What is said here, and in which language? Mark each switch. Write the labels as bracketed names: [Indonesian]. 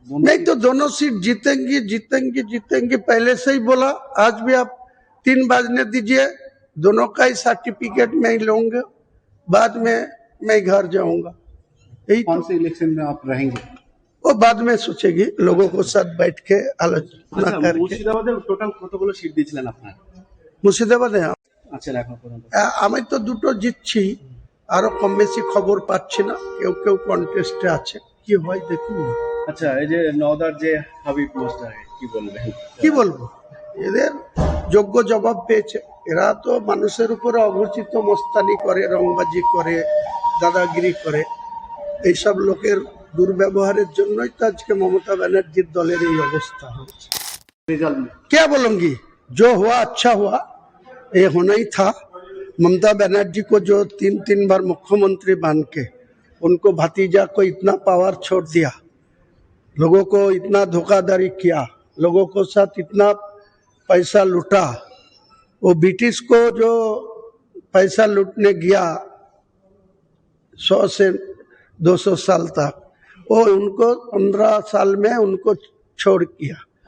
[Hindi] नहीं तो दोनों सीट जीतेंगी जीतेंगी जीतेंगी, पहले से ही बोला। आज भी आप 3 बजने दीजिए, दोनों का ही सर्टिफिकेट मैं ही लूंगा, बाद में मैं घर जाऊंगा। यही कौन से इलेक्शन में आप रहेंगे? वो बाद में सोचेगी, लोगों को साथ बैठ के आलोचना करके। [Bangla] মুর্শিদাবাদে টোটাল কতগুলো সিট দিয়েছিলেন আপনারা? মুর্শিদাবাদে আচ্ছা, এখন পর্যন্ত আমি তো দুটো জিতছি, আরো কম বেশি খবর পাচ্ছি না, কেউ কেউ কন্টেস্টে আছে, কি হয় দেখুন না। আচ্ছা, এই যে নওদার যে হাবিব পোস্টার, কি বলবেন? কি বলবো, এদের যোগ্য জবাব পেয়েছে। এরা তো মানুষের উপরে অঘোষিত মস্তানি করে, রংবাজি করে, দাদাগিরি করে। এইসব লোকের দুর্ব্যবহারের জন্যই তো আজকে মমতা ব্যানার্জির দলের এই অবস্থা হয়েছে। [Hindi] रिजल्ट में क्या बोलूंगी, जो हुआ अच्छा हुआ, ये होना ही था। ममता बनर्जी को जो तीन तीन बार मुख्यमंत्री बन के उनको भतीजा को इतना पावर छोड़ दिया, लोगों को इतना धोखाधड़ी किया, लोगों को साथ इतना पैसा लूटा, वो ब्रिटिश को जो पैसा लूटने गया 100 से 200 साल तक, वो उनको 15 साल में उनको छोड़ किया।